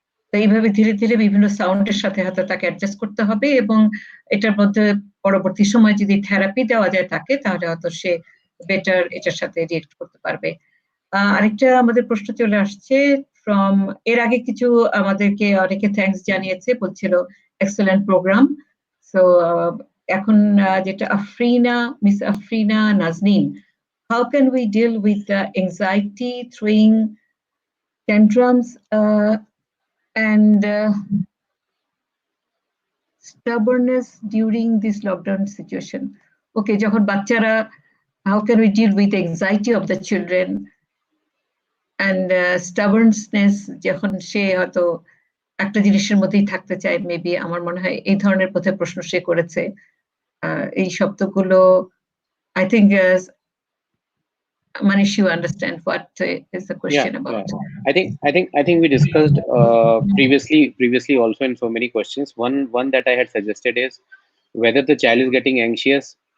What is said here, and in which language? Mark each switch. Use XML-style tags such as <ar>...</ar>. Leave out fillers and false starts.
<bn>তো এইভাবে ধীরে ধীরে বিভিন্ন সাউন্ডের সাথে হয়তো তাকে অ্যাডজাস্ট করতে হবে, এবং এটার মধ্যে পরবর্তী সময় যদি থেরাপি দেওয়া যায় তাকে, তাহলে হয়তো সে বেটার এটার সাথে রিয়েক্ট করতে পারবে। আরেকটা আমাদের প্রশ্ন চলে আসছে ফ্রম, এর আগে কিছু আমাদেরকে অনেকে থ্যাঙ্কস জানিয়েছে, বলছিল এক্সেলেন্ট প্রোগ্রাম। সো এখন যেটা</bn> <en>Miss Afrina Naznin, how can we deal with the anxiety, throwing tantrums, and stubbornness during this lockdown situation?</en> <bn>Okay, যখন বাচ্চারা,</bn> <en>how can we deal with anxiety of the children and stubbornness</en> <bn>যখন সে হয়তো একটা জিনিসের মধ্যেই থাকতে চায়, মেবি আমার মনে হয় এই ধরনের পথে প্রশ্ন সে করেছে। এই শব্দগুলো</bn> <en>I think Manish, you understand what is the question about? I think we discussed previously also in so many questions. One that I had suggested is whether the child is getting anxious.</en>